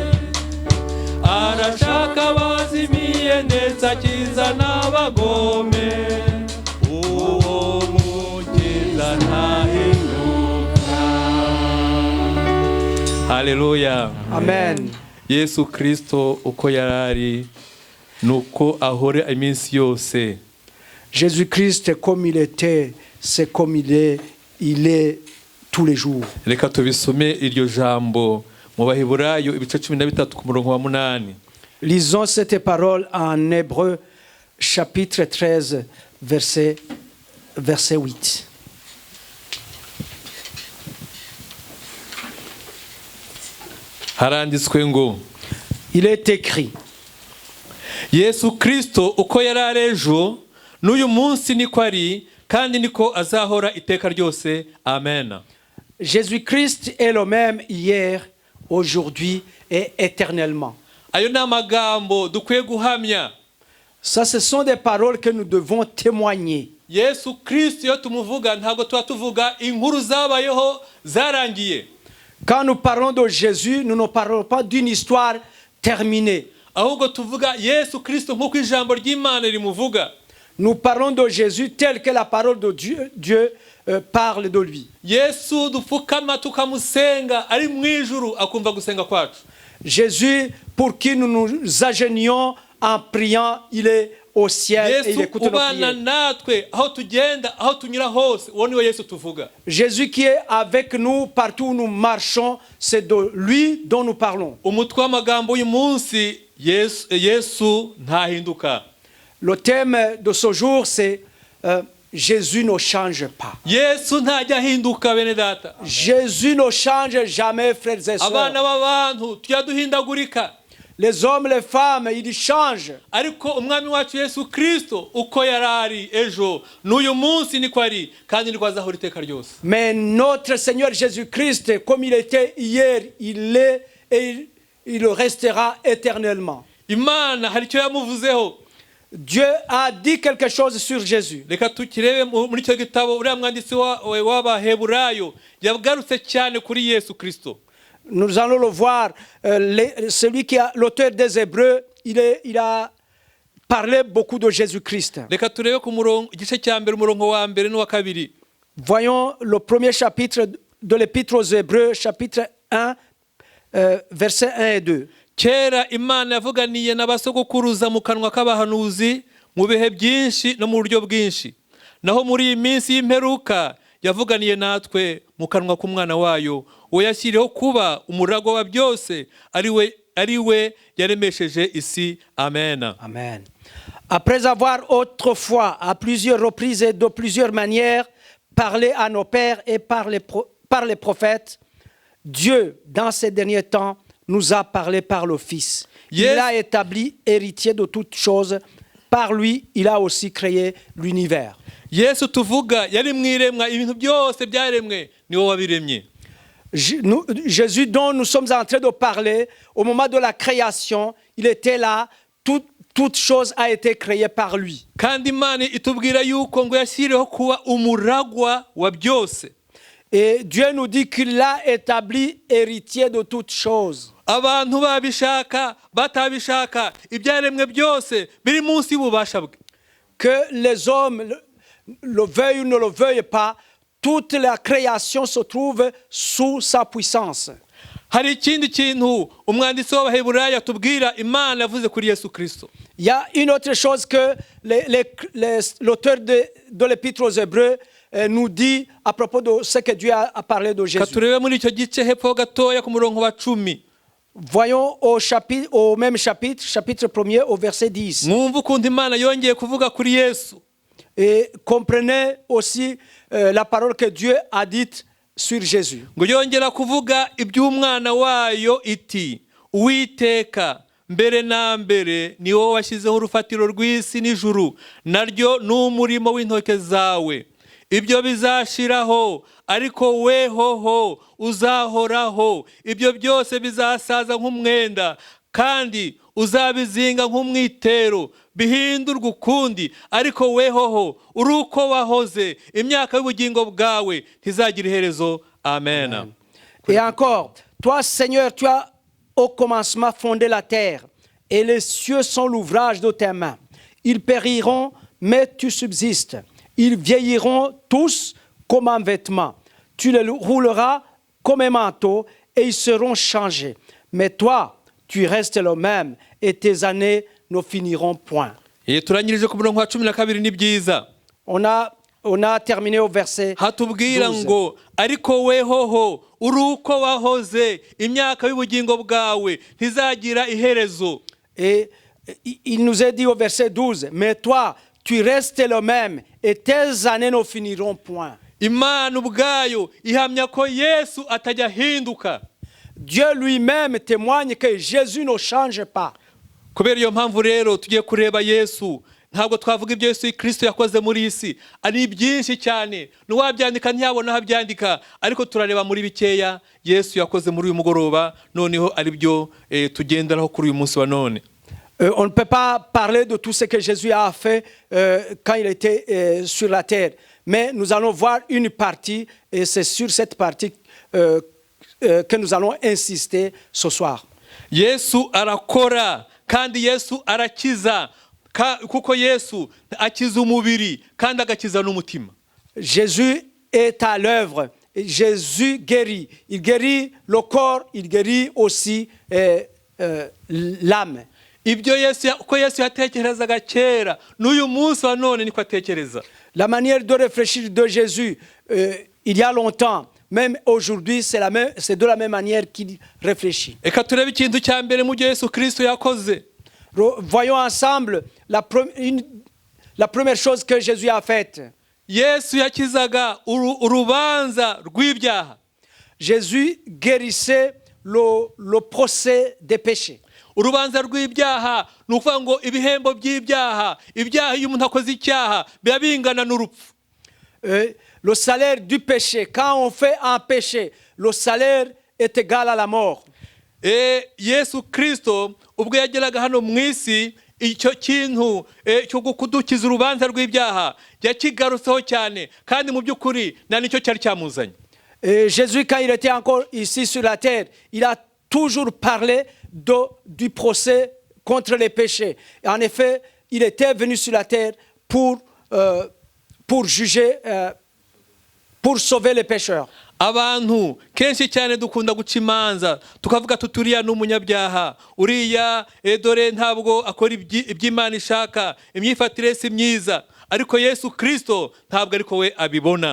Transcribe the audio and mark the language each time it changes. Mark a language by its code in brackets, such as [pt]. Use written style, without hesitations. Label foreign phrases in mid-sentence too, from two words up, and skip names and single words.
[rw] Arashaka abazimiye ndetse akiza n'abagome. Uwo mukiza ntahinduka. Haleluya. Amen. Yesu Kristo uko yarari nuko ahora iminsi yose. [fr] Jésus-Christ, comme il était, c'est comme il est tous les jours. [rw] Reka tubisome iryo jambo mu Baheburayo ibice 13 ku murongo wa 8. [fr] Lisons cette parole en Hébreu, chapitre 13, verset 8. [rw] Haranditswe ngo [fr] Il est écrit, [rw] Yesu Kristo uko yarari ejo n'uyu munsi niko ari kandi niko azahora iteka ryose. Amen. [fr] Jésus-Christ est le même hier, aujourd'hui et éternellement. [rw] Ayo ni amagambo dukwiye guhamya. [fr] Ça, ce sont des paroles que nous devons témoigner. [rw] Yesu Kristo iyo tumuvuga ntabwo tuba tuvuga inkuru zabayeho zarangiye. [fr] Quand nous parlons de Jésus, nous ne parlons pas d'une histoire terminée. [rw] Ahubwo tuvuga Yesu Kristo nk'uko ijambo ry'Imana rimuvuga. [fr] Nous parlons de Jésus tel que la parole de Dieu parle de lui. [rw] Yesu dupfukama tukamusenga ari mu ijuru akumva gusenga kwacu. [fr] Jésus pour qui nous nous agenouillons en priant, il est au ciel et il écoute nos prières. [rw] natwe aho tugenda aho tunyura hose uwo niwe Yesu tuvuga. [fr] Jésus qui est avec nous partout où nous marchons, c'est de lui dont nous parlons. [rw] Umutwe w'amagambo uyu munsi Yesu ntahinduka. [fr] Le thème de ce jour, c'est Jésus ne change pas. [rw] Yesu ntajya ahinduka bene data. [fr] Jésus ne change jamais, frères et sœurs. [rw] Abana b'abantu tujya duhindagurika. [fr] Les hommes, les femmes, ils changent. [rw] Ariko umwami wacu Yesu Kristo uko yarari ejo n'uyu munsi niko ari kandi niko azahora iteka ryose. [fr] Mais notre Seigneur Jésus-Christ, comme il était hier, il est et il restera éternellement. [rw] Imana hari icyo yamuvuzeho. [fr] Dieu a dit quelque chose sur Jésus. [rw] Reka tukirebe muri cyo gitabo uriya mwanditsi w'Abaheburayo yagarutse cyane kuri Yesu Kristo. [fr] Nous allons le voir. Celui qui a l'auteur des Hébreux, il a parlé beaucoup de Jésus-Christ. [rw] Reka turebe ku murongo igice cya mbere umurongo wa mbere n'uwa kabiri. [fr] Voyons le premier chapitre de l'Épître aux Hébreux, chapitre 1, versets 1 et 2. [rw] Kera Imana yavuganiye n'abasogokuruza mu kanwa k'abahanuzi mu bihe byinshi no mu buryo bwinshi. Naho muri iyi minsi y'imperuka yavuganiye natwe mu kanwa k'umwana wayo uwo yashyiriyeho kuba umurago wa byose ari we yaremesheje isi. Amen. Amen. [fr] Après avoir autrefois à plusieurs reprises et de plusieurs manières parlé à nos pères et par les prophètes, Dieu dans ces derniers temps nous a parlé par le Fils. Il a établi héritier de toutes choses. Par lui, il a aussi créé l'univers. [rw] Yesu tuvuga yari mwiremwa ibintu byose byaremwe ni wowe wabiremye. [fr] Jésus dont nous sommes en train de parler, au moment de la création, il était là, toute chose a été créée par lui. [rw] Kandi Imana itubwira yuko ngo yashyiriyeho kuba umuragwa wa byose. [fr] Et Dieu nous dit qu'il a établi héritier de toutes choses. [rw] Abantu babishaka batabishaka ibyaremwe byose biri munsi y'ububasha bwe. [fr] Que les hommes le veuillent ou ne le veuillent pas, toute la création se trouve sous sa puissance. [rw] hari ikindi kintu umwanditsi w'Abaheburayo atubwira Imana yavuze kuri Yesu Kristo. [fr] Il y a une autre chose que l'auteur de l'Épître aux Hébreux nous dit à propos de ce que Dieu a parlé de Jésus. [rw] Katurebe muri icyo gice hepfo gatoya ku murongo wa 10. [fr] Voyons au même chapitre 1er au verset 10. [rw] Mwumve ukuntu Imana yongeye kuvuga kuri Yesu. [fr] Et comprenez aussi la parole que Dieu a dite sur Jésus. [rw] Ngo yongera kuvuga iby'umwana wayo iti Uwiteka mbere na mbere ni wowe washyizeho urufatiro rw'isi n'ijuru naryo n'umurimo w'intoke zawe. Ibyo bizashiraho ariko wehoho uzahoraho. Ibyo byose bizasaza nk'umwenda kandi uzabizinga nk'umwitero bihindurwa ukundi ariko wehoho uri uko wahoze imyaka y'ubugingo bwawe ntizagira iherezo. Amen. [fr] Et encore, toi Seigneur, tu as au commencement fondé la terre et les cieux sont l'ouvrage de tes mains. Ils périront mais tu subsistes. Ils vieilliront tous comme un vêtement. Tu les rouleras comme un manteau et ils seront changés. Mais toi, tu restes le même et tes années ne finiront point. [rw] Turangirije ku murongo wa 12 ni byiza. [fr] On a terminé au verset 12. [rw] Hatubwira ngo ariko wehoho uri uko wahoze imyaka y'ubugingo bwawe ntizagira iherezo. [fr] Et il nous est dit au verset 12, mais toi, tu restes le même et tes années ne finiront point. [rw] Imana ubwayo ihamya ko Yesu atajya hinduka. [fr] Dieu lui-même témoigne que Jésus ne change pas. [rw] Kubera iyo mpamvu rero tugiye kureba Yesu. Ntabwo twavuga ibyo Yesu Kristo yakoze muri isi. Ari byinshi cyane. Nuwabyandika ntiyabona habyandika, ariko turareba muri bikeya Yesu yakoze muri uyu mugoroba, noneho ari byo tugenderaho kuri uyu munsi wa none. [fr] On ne peut pas parler de tout ce que Jésus a fait quand il était sur la terre. Mais nous allons voir une partie, et c'est sur cette partie que nous allons insister ce soir. [rw] Yesu arakora, kandi Yesu arakiza, kuko Yesu akiza umubiri, kandi agakiza n'umutima. [fr] Jésus est à l'œuvre. Jésus guérit. Il guérit le corps, il guérit aussi l'âme. [rw] Ibyo Yesu uko Yesu yatekerezaga kera n'uyu munsi wa none niko atekereza. [fr] La manière de réfléchir de Jésus il y a longtemps, même aujourd'hui, c'est de la même manière qu'il réfléchit. [rw] Eka turebe ikintu cya mbere mu byo Yesu Kristo yakoze. [fr] Voyons ensemble la première chose que Jésus a faite. [rw] Yesu yakizaga urubanza rw'ibyaha. [fr] Jésus guérissait le procès des péchés. [rw] Urubanza rw'ibyaha ni ukuvuga ngo ibihembo by'ibyaha, ibyaha iyo umuntu akoze icyaha biba bingana n'urupfu. [fr] Le salaire du péché, quand on fait un péché, le salaire est égal à la mort. [rw] Yesu Kristo ubwo yageraga hano mu isi, icyo kintu cyo kudukiza urubanza rw'ibyaha yakigarutseho cyane, kandi mu by'ukuri nta nicyo cyari cyamuzanye. [fr] Jésus, quand il était encore ici sur la terre, il a toujours parlé du procès contre les péchés. Et en effet, il était venu sur la terre pour juger, pour sauver les pécheurs. [rw] Abantu kenshi cyane dukunda guca imanza tukavuga tuturiya n'umunyabyaha, uriya dore ntabwo akora iby'Imana ishaka, imyifatire si myiza, ariko Yesu Kristo ntabwo ariko we abibona.